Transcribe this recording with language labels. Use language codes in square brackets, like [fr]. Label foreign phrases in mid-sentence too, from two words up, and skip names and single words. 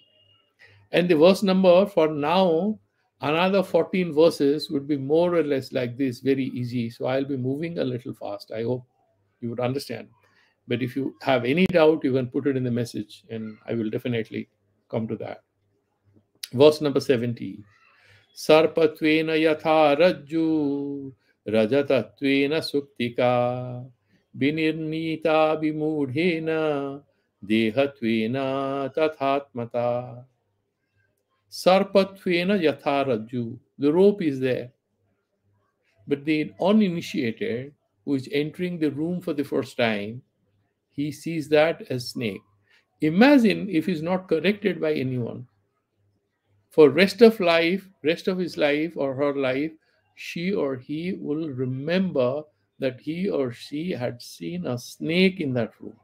[en] And the verse number for now, another 14 verses would be more or less like this, very easy. So I'll be moving a little fast. I hope you would understand. But if you have any doubt, you can put it in the message and I will definitely come to that. Verse number 70. [sa] Sarpatvena yatha rajju rajatatvena suktika binirnita bimudhena dehatvena tathatmata. Sarpatvena yatha rajju. [en] The rope is there. But the uninitiated who is entering the room for the first time, he sees that as snake. Imagine if he's not corrected by anyone. For rest of his life or her life, she or he will remember that he or she had seen a snake in that room.